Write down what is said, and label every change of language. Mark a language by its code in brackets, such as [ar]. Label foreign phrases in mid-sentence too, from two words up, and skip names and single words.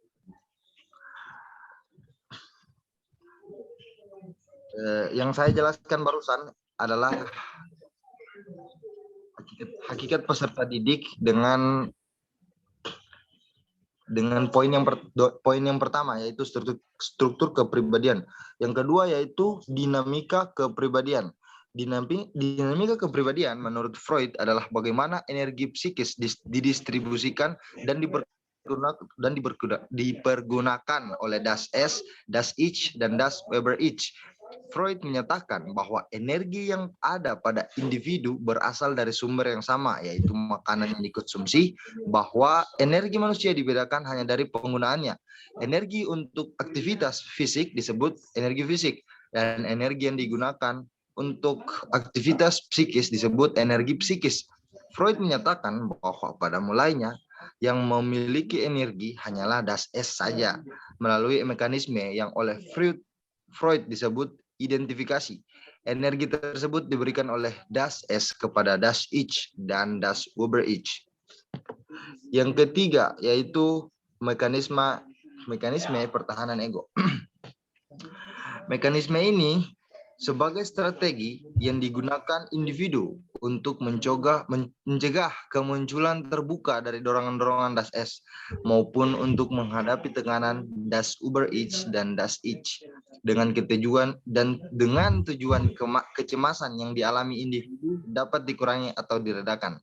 [id] Yang saya jelaskan barusan adalah hakikat peserta didik dengan poin yang pertama, yaitu struktur kepribadian. Yang kedua yaitu dinamika kepribadian. Dinamika kepribadian menurut Freud adalah bagaimana energi psikis didistribusikan dan dipergunakan oleh [de] Das Es, Das Ich, [id] dan [de] Das Weber-Ich. [id] Freud menyatakan bahwa energi yang ada pada individu berasal dari sumber yang sama, yaitu makanan yang dikonsumsi, bahwa energi manusia dibedakan hanya dari penggunaannya. Energi untuk aktivitas fisik disebut energi fisik, dan energi yang digunakan untuk aktivitas psikis disebut energi psikis. Freud menyatakan bahwa pada mulanya yang memiliki energi hanyalah [de] Das Es [id] saja, melalui mekanisme yang oleh Freud disebut identifikasi. Energi tersebut diberikan oleh [de] Das Es [id] kepada [de] Das Ich [id] dan [de] Das Weber-Ich. [id] Yang ketiga yaitu mekanisme pertahanan ego. Mekanisme ini sebagai strategi yang digunakan individu untuk mencegah kemunculan terbuka dari dorongan-dorongan [de] Das Es, [id] maupun untuk menghadapi tekanan [de] Das Weber-Ich [id] dan [de] Das Ich [id] dengan tujuan kecemasan yang dialami individu dapat dikurangi atau diredakan.